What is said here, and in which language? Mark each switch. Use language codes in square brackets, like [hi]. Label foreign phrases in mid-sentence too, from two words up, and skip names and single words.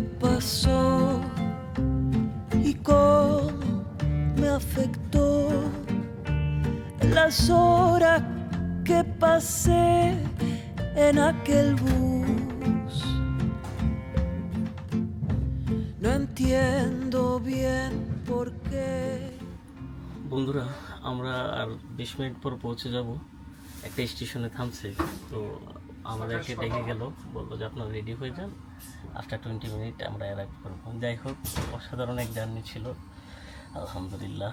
[es] pasó y cómo me afectó las horas que pasé en aquel bus. entiendo bien por qué. [bn] বন্ধুরা, আমরা আর 20 মিনিট পর পৌঁছে যাব। একটা স্টেশনে থামছে, তো আমাদেরকে ডেকে গেল, বললো যে আপনারা রেডি হয়ে যান, [en] after 20 minute [bn] আমরা অ্যারাইভ করবো। যাই হোক, অসাধারণ এক জার্নি ছিল আলহামদুলিল্লাহ।